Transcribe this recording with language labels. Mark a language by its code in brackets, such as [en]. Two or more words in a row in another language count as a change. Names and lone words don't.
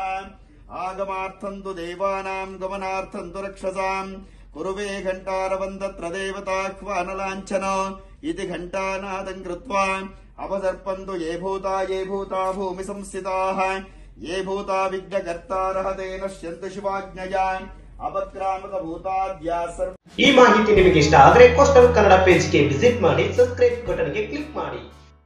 [sa] आगमार्थं तु देवानां गमनार्थं तु रक्षसां कुरुवे घण्टारवन्दत्र देवताह्वानलाञ्छन इति घण्टानादं कृत्वा अपसर्पन्तु ये भूता भूमि संस्थिताः ये भूता विघ्नकर्तारः ते नश्यन्तु शिवाज्ञया अपक्रामक भूताद्या सर्व। [kn] ಈ ಮಾಹಿತಿ ನಿಮಗೆ ಇಷ್ಟ ಆದರೆ ಕೋಸ್ಟಲ್ ಕನ್ನಡ ಪೇಜ್ ಗೆ ವಿಸಿಟ್ ಮಾಡಿ, [en] subscribe button [kn] ಗೆ ಕ್ಲಿಕ್ ಮಾಡಿ।